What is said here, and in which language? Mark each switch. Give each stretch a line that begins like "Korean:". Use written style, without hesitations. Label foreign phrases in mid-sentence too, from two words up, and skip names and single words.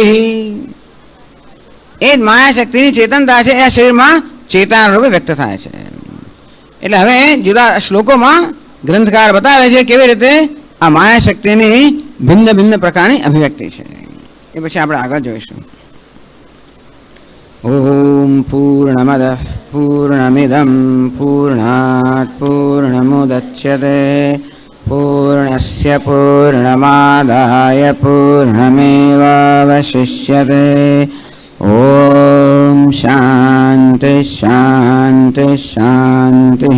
Gujarati: એ જ માયા શક્તિની ચેતનતા છે, એ શરીરમાં ચેતના રૂપે વ્યક્ત થાય છે. એટલે હવે જુદા શ્લોકોમાં ગ્રંથકાર બતાવે છે કેવી રીતે આ માયા શક્તિની ભિન્ન ભિન્ન પ્રકારની અભિવ્યક્તિ છે. એ પછી આપણે આગળ જોઈશું.
Sanskrit: ओम पूर्णमदः पूर्णमिदं पूर्णात् पूर्णमुदच्यते पूर्णस्य पूर्णमादाय पूर्णमेवावशिष्यते। ओम शांति शांति शांतिः।